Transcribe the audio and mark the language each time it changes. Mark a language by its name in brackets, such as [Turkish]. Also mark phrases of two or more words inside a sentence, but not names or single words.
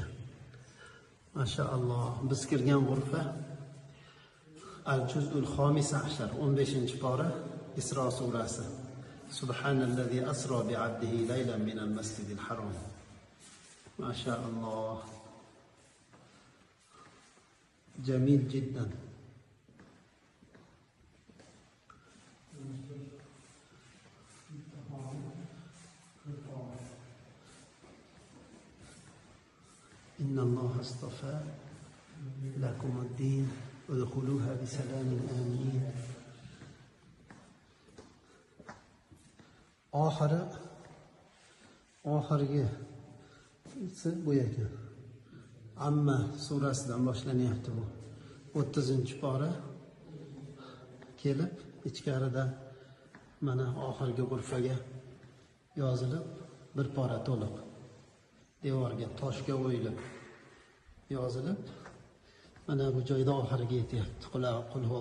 [Uzbek] Mashaalloh, biz kirgan g'urfa [Arabic] الجزء الخامس عشر, [Uzbek] 15-pora, Isro surasi. [Arabic] سبحان الذي أسرى بعبده ليلا من المسجد الحرام. [Uzbek] Mashaalloh. [Arabic] جميل جدا. إن الله اصطفى لكم الدين ادخلوها بسلام آمنين. [Uzbek] oxirgi bu ekan. Amma surasidan boshlanyapti bu. 30-pora kelib, ichkarida mana oxirgi g'urfaga yozilib, bir pora to'liq devorga toshga o'yilib yozilib, mana bu joyda oxiriga yetyapti.